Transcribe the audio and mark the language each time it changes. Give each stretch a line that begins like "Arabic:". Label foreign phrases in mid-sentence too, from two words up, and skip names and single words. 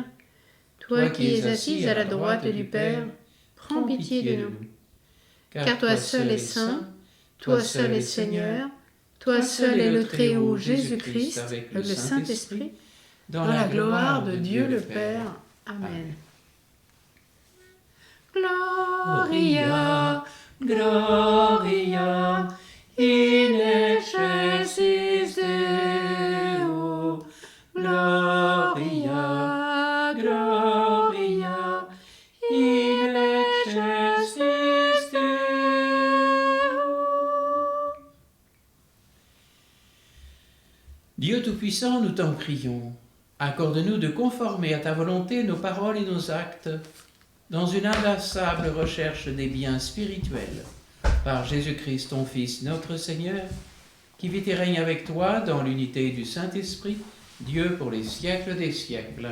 French: Toi qui es assise à la droite du Père, prends pitié de nous. Car toi seul es saint, toi seul es Seigneur, toi seul est le Très-Haut Jésus-Christ, avec le Saint-Esprit, dans la gloire de Dieu le Père. Amen.
Latin: Gloria, Gloria, in excelsis Deo. Gloria, Gloria, in excelsis Deo.
French: Dieu Tout-Puissant, nous t'en prions. Accorde-nous de conformer à ta volonté nos paroles et nos actes dans une inlassable recherche des biens spirituels. Par Jésus-Christ, ton Fils, notre Seigneur, qui vit et règne avec toi dans l'unité du Saint-Esprit, Dieu pour les siècles des siècles.